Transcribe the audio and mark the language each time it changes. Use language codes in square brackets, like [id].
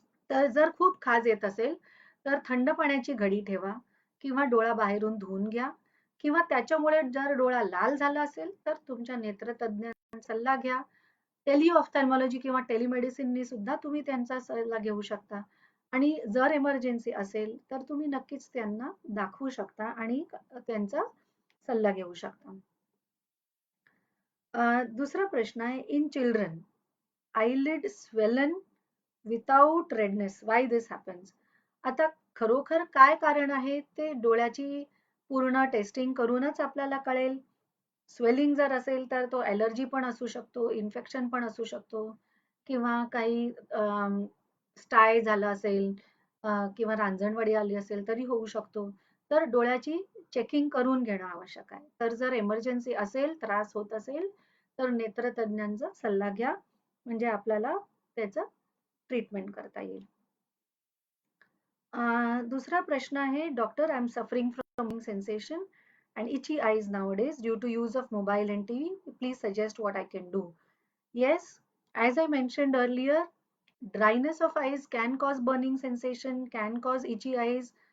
[mr] तर जर खूप खाज येत असेल तर थंड पाण्याची घडी ठेवा किंवा डोळा बाहेरून धुवून घ्या, किंवा त्याच्यामुळे जर डोळा लाल झाला असेल तर तुमच्या नेत्रतज्ञांचा सल्ला घ्या. टेलिऑफ्थॅल्मॉलॉजी किंवा टेलिमेडिसिननी सुद्धा तुम्ही त्यांचा सल्ला घेऊ शकता. आणि जर इमर्जन्सी असेल तर तुम्ही नक्कीच त्यांना दाखवू शकता आणि त्यांचा सल्ला घेऊ शकता. दुसरा प्रश्न आहे, [en] In children eyelid swollen without redness, why this happens? [mr] आता खरोखर काय कारण आहे ते डोळ्याची पूर्ण टेस्टिंग करूनच आपल्याला कळेल. स्वेलिंग जर असेल तर तो ॲलर्जी पण असू शकतो, इन्फेक्शन पण असू शकतो, किंवा काही स्टाय झालं असेल किंवा रांजणवाडी आली असेल तरी होऊ शकतो. तर डोळ्याची चेकिंग करून घेणं आवश्यक आहे. तर जर इमर्जन्सी असेल, त्रास होत असेल तर नेत्रतज्ञांचा सल्ला घ्या, म्हणजे आपल्याला त्याचं ट्रीटमेंट करता येईल. दूसरा प्रश्न आहे, [en] Doctor I am suffering from sensation and itchy eyes nowadays due to use of mobile and TV. Please suggest what I can do. Yes, as I mentioned earlier, dryness of eyes can cause burning sensation, can cause itchy eyes.